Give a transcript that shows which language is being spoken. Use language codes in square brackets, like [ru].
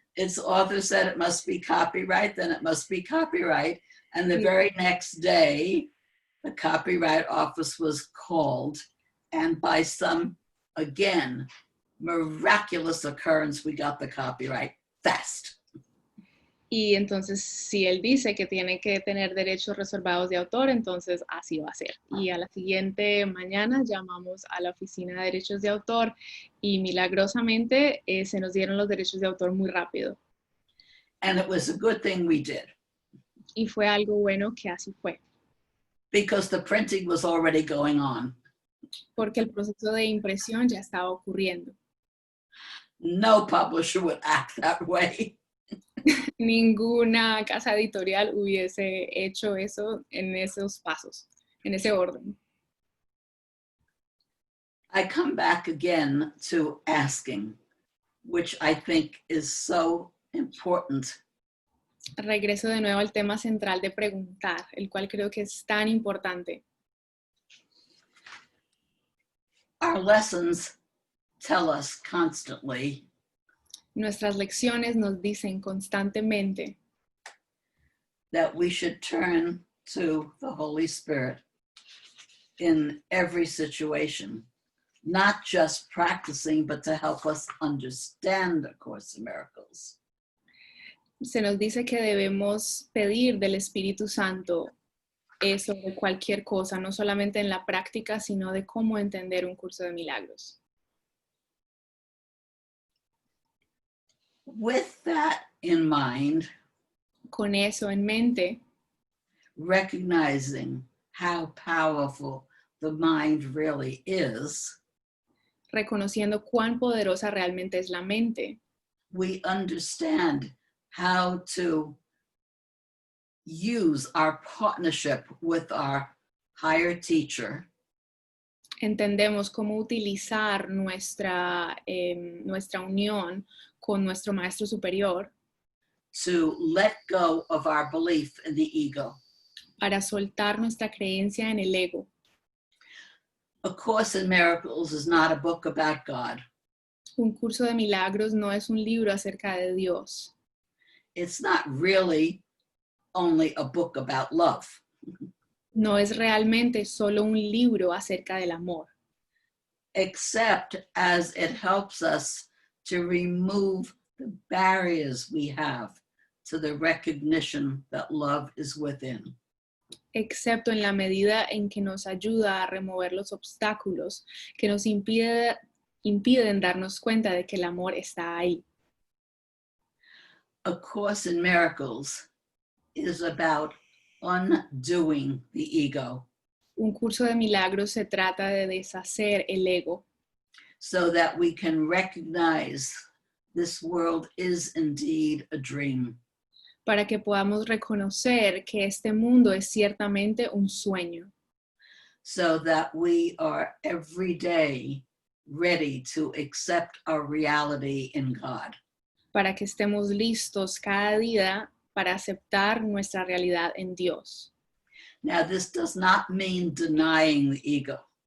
[en] Its author said it must be copyright, then it must be copyright. And the very next day, the Copyright Office was called. And by some, again, miraculous occurrence, we got the copyright fast. [es] Y entonces, si él dice que tiene que tener derechos reservados de autor, entonces así va a ser. Y a la siguiente mañana llamamos a la Oficina de Derechos de Autor y milagrosamente se nos dieron los derechos de autor muy rápido. [en] And it was a good thing we did, [es] Y fue algo bueno que así fue, [en] because the printing was already going on. [es] porque el proceso de impresión ya estaba ocurriendo. [en] No publisher would act that way. [es] Ninguna casa editorial hubiese hecho eso en esos pasos, en ese orden. [en] I come back again to asking, which I think is so important. [es] Regreso de nuevo al tema central de preguntar, el cual creo que es tan importante. [en] Our lessons tell us constantly [es] Nuestras lecciones nos dicen constantemente [en] that we should turn to the Holy Spirit in every situation, not just practicing, but to help us understand A Course in Miracles. [es] se nos dice que debemos pedir del Espíritu Santo sobre cualquier cosa, no solamente en la práctica, sino de cómo entender un curso de milagros. [en] With that in mind, [es] Con eso en mente, [en] recognizing how powerful the mind really is, [es] reconociendo cuán poderosa realmente es la mente, [en] we understand how to use our partnership with our higher teacher [es] entendemos cómo utilizar nuestra unión con nuestro Maestro Superior [en] to let go of our belief in the ego. [es] para soltar nuestra creencia en el ego. [en] A Course in Miracles is not a book about God. [es] Un curso de milagros no es un libro acerca de Dios. [en] It's not really only a book about love. [es] No es realmente solo un libro acerca del amor, [en] Except as it helps us to remove the barriers we have to the recognition that love is within. [es] excepto en la medida en que nos ayuda a remover los obstáculos que nos impiden darnos cuenta de que el amor está ahí. [en] A Course in Miracles is about undoing the ego [es] Un curso de milagros se trata de deshacer el ego [en] so that we can recognize this world is indeed a dream. [es] para que podamos reconocer que este mundo es ciertamente un sueño, [en] So that we are every day ready to accept our reality in God. [es] para que estemos listos cada día para aceptar nuestra realidad en Dios. [en] Now, this does not mean denying the ego.